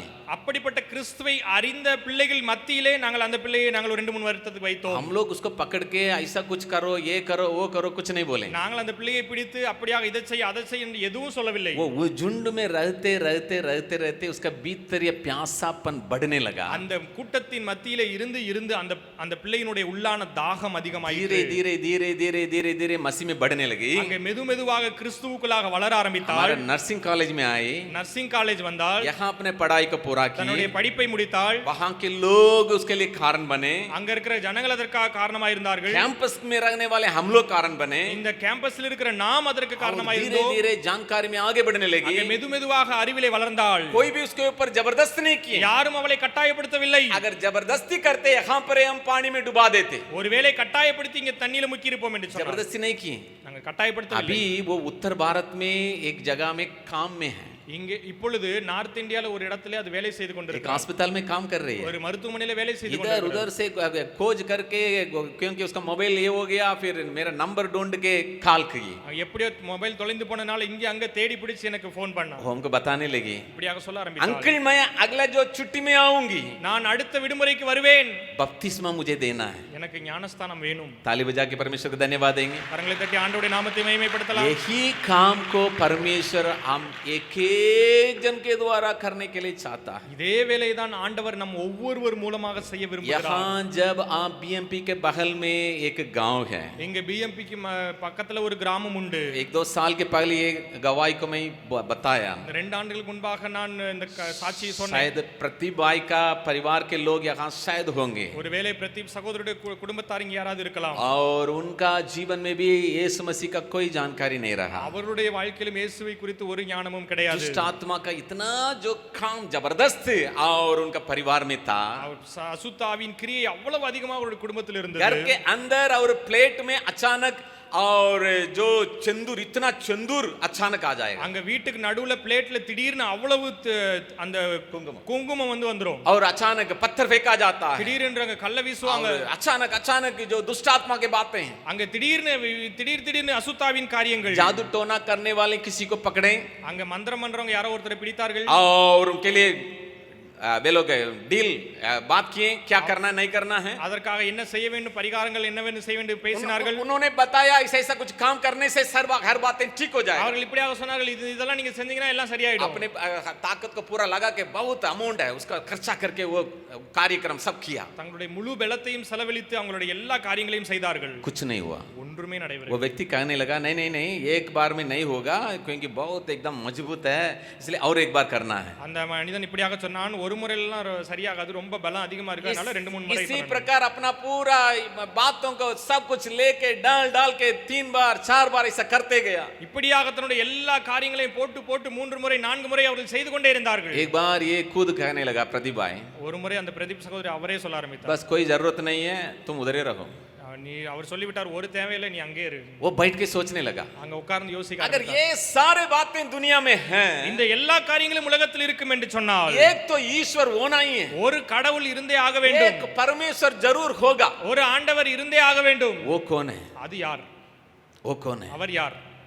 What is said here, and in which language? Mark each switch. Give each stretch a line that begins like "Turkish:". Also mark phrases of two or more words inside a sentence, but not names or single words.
Tamil: அப்படிப்பட்ட கிறிஸ்துவை அறிந்த பிள்ளைகள் மத்தியிலே நாங்கள் அந்த பிள்ளையை நாங்கள் ஒரு 2-3 வருஷத்துக்கு வைத்தோம்.
Hindi: हम लोग उसको पकड़ के ऐसा कुछ करो, ये करो, वो करो, कुछ नहीं बोले।
Tamil: நாங்கள் அந்த பிள்ளையை பிடித்து அப்படியாக இதை செய் அதை செய் என்று எதுவும் சொல்லவில்லை.
Hindi: वो झुंड में रहते उसका भीतरीय प्यासापन बढ़ने लगा।
Tamil: அந்த கூட்டத்தின் மத்தியிலே இருந்து அந்த பிள்ளையினுடைய உள்ளான தாகம் அதிகமாயிற்று.
Hindi: धीरे मसीह में बढ़ने लगी।
Tamil: அங்கே மெதுவாக கிறிஸ்துவுக்குள்ளாக வளர ஆரம்பித்தார்.
Hindi: हमारे नर्सिंग कॉलेज में आई,
Tamil: நர்சிங் காலேஜ் வந்தால்,
Hindi: यहाँ अपने पढ़ाई को पूरा
Tamil: தன்னுடைய
Hindi: की,
Tamil: படிப்பை முடித்தாள்.
Hindi: वहाँ के लोग उसके लिए कारण बने,
Tamil: அங்க இருக்கிற ஜனங்கள் அதற்காக காரணமாக இருந்தார்கள்.
Hindi: कैंपस में रहने वाले हम लोग कारण बने,
Tamil: இந்த கேம்பஸ்ல இருக்கிற நாம் அதற்கு காரணமாக இருந்தோம்.
Hindi: धीरे जानकारी में आगे बढ़ने लगी।
Tamil: அங்கே மெதுவாக அறிவிலே வளர்ந்தாள்.
Hindi: कोई भी उसके ऊपर जबरदस्ती नहीं की,
Tamil: யாரும் அவளை கட்டாயப்படுத்தவில்லை.
Hindi: अगर जबरदस्ती करते यहाँ पर हम पानी में डुबा देते,
Tamil: ஒருவேளை கட்டாயப்படுத்தி இங்க தண்ணியில முக்கி இருப்போம் என்று சொன்னார்.
Hindi: जबरदस्ती नहीं की।
Tamil: நாங்க கட்டாயப்படுத்தவில்லை.
Hindi: अभी वो उत्तर भारत में एक जगह में काम में है,
Tamil: இங்கே இப்பொழுது நார்த் இந்தியால ஒரு இடத்துல அது வேலை செய்து
Hindi: एक
Tamil: கொண்டிருக்கிறார்.
Hindi: अस्पताल में काम कर रही है,
Tamil: ஒரு மருத்துவமனையில வேலை செய்து
Hindi: इधर
Tamil: கொண்டிருக்கிறார்.
Hindi: उधर से खोज करके, क्योंकि उसका मोबाइल ये हो गया, फिर मेरा नंबर ढूंढ के कॉल की,
Tamil: எப்படியோ மொபைல் தொலைந்து போனனால இங்க அங்க தேடி பிடிச்சு எனக்கு ஃபோன் பண்ணான்.
Hindi: वो हमको बताने लगी,
Tamil: இப்படியாக சொல்ல ஆரம்பித்தார்.
Hindi: अंकल मैं अगला जो छुट्टी में आऊंगी,
Tamil: நான் அடுத்த விடுமுறைக்கு வருவேன்,
Hindi: बपतिस्मा मुझे देना है.
Tamil: எனக்கு ஞானஸ்தானம் வேணும்.
Hindi: ताली बजा के परमेश्वर को धन्यवाद देंगे.
Tamil: கரங்களை தட்டி ஆண்டவருடைய நாமத்தை மகிமைப்படுத்தலாம்.
Hindi: यही काम को परमेश्वर हम एक एक जन के द्वारा करने के लिए चाहता है.
Tamil: இதே வேலையை தான் ஆண்டவர் நம் ஒவ்வொருவர் மூலமாக செய்ய விரும்புகிறார்.
Hindi: यहाँ जब आप बीएमपी के बगल में एक गांव है,
Tamil: இங்க பிஎம்பிக்கு பக்கத்துல ஒரு கிராமம் உண்டு.
Hindi: 1-2 साल के पहले ये गवाही को मैं बताया,
Tamil: 2 ஆண்டுகளுக்கு முன்பாக நான் இந்த சாட்சியை சொன்னேன்.
Hindi: शायद प्रति भाई का परिवार के लोग यहाँ शायद होंगे,
Tamil: ஒருவேளை பிரதீப் சகோதரருடைய குடும்பத்தார் இங்க யாராவது இருக்கலாம்.
Hindi: और उनका जीवन में भी यीशु मसीह का कोई जानकारी नहीं रहा.
Tamil: அவருடைய வாழ்க்கையிலும் இயேசுவை குறித்து ஒரு ஞானமும் கிடையாது.
Hindi: दुष्ट आत्मा का इतना जो काम जबरदस्त और उनका परिवार में था,
Tamil: அசுத்தாவின் கிரியை அவ்வளவு அதிகமாக அவருடைய குடும்பத்தில் இருந்தது.
Hindi: घर के अंदर और प्लेट में अचानक और जो चंदूर, इतना चंदूर अचानक आ जाएगा,
Tamil: அங்க வீட்டுக்கு நடுவுல பிளேட்ல திடீர்னு அவ்வளவு அந்த குங்குமம் வந்துரும்.
Hindi: और अचानक पत्थर फेंका जाता है,
Tamil: திடீர்னு அங்க கல்ல வீசுவாங்க.
Hindi: अचानक अचानक जो दुष्ट आत्मा के बातें हैं,
Tamil: அங்க திடீர்னு அசுத்தாவின் காரியங்கள்.
Hindi: जादू टोना करने वाले किसी को पकड़े
Tamil: அங்க மந்திரம் பண்றவங்க யாரோ ஒருத்தரை பிடித்தார்கள்.
Hindi: और उनके लिए वे लोग डील बात किए, क्या करना नहीं करना है,
Tamil: அதற்காக என்ன செய்ய வேண்டும், பரிகாரங்கள் என்னவென்று செய்ய வேண்டும் பேசினார்கள்.
Hindi: उन्होंने बताया ऐसा कुछ काम करने से हर बातें ठीक हो जाए.
Tamil: அவர்கள் இப்படியாக சொன்னார்கள், இதெல்லாம் நீங்க செஞ்சீங்கன்னா எல்லாம் சரியாயிடும்.
Hindi: अपने ताकत को पूरा लगा के बहुत अमाउंट है उसका खर्चा करके वो कार्यक्रम सब किया,
Tamil: தங்களுடைய முழு பலத்தையும் செலவழித்து அவங்களுடைய எல்லா காரியங்களையும் செய்தார்கள்.
Hindi: कुछ नहीं हुआ.
Tamil: ஒன்றுமே
Hindi: वो
Tamil: நடைபெறவில்லை.
Hindi: व्यक्ति कहने लगा नहीं नहीं नहीं, एक बार में नहीं होगा, क्योंकि बहुत एकदम मजबूत है, इसलिए और एक बार करना है.
Tamil: அந்த மனிதன் இப்படியாக சொன்னான், ஒரு முறையெல்லாம் சரியாகாது, ரொம்ப பலம் அதிகமா இருக்கறனால 2-3 முறை.
Hindi: इसी प्रकार अपना पूरा बातों को सब कुछ लेके डाल के 3 बार 4 बार ऐसा करते गया.
Tamil: இப்படியாக தன்னுடைய எல்லா காரியங்களையும் போட்டு 3 முறை 4 முறை அவர்கள் செய்து கொண்டே இருந்தார்கள்.
Hindi: एक बार ये खुद कहने लगा, प्रदीप भाई
Tamil: ஒரு முறை அந்த பிரதீப் சகோதரி அவரே சொல்ல ஆரம்பித்தார்,
Hindi: बस कोई जरूरत नहीं है, तुम उधर ही रहो.
Tamil: நீ அவர் சொல்லிவிட்டார், ஒரு தேவையில்லை, நீ அங்கே இரு.
Hindi: वो बैठ के सोचने लगा,
Tamil: அங்க உட்கார்ந்து யோசிக்க
Hindi: अगर
Tamil: ஆரம்பித்தார்.
Hindi: ये सारे बातें दुनिया में हैं,
Tamil: இந்த எல்லா காரியங்களும் உலகத்தில் இருக்கும் என்று சொன்னால்
Hindi: एक तो ईश्वर होना ही है,
Tamil: ஒரு கடவுள் இருந்தே ஆக வேண்டும்,
Hindi: एक परमेश्वर जरूर होगा.
Tamil: ஒரு ஆண்டவர் இருந்தே ஆக வேண்டும்.
Hindi: वो कौन है?
Tamil: அது யார்?
Hindi: वो कौन है?
Tamil: அவர் யார்?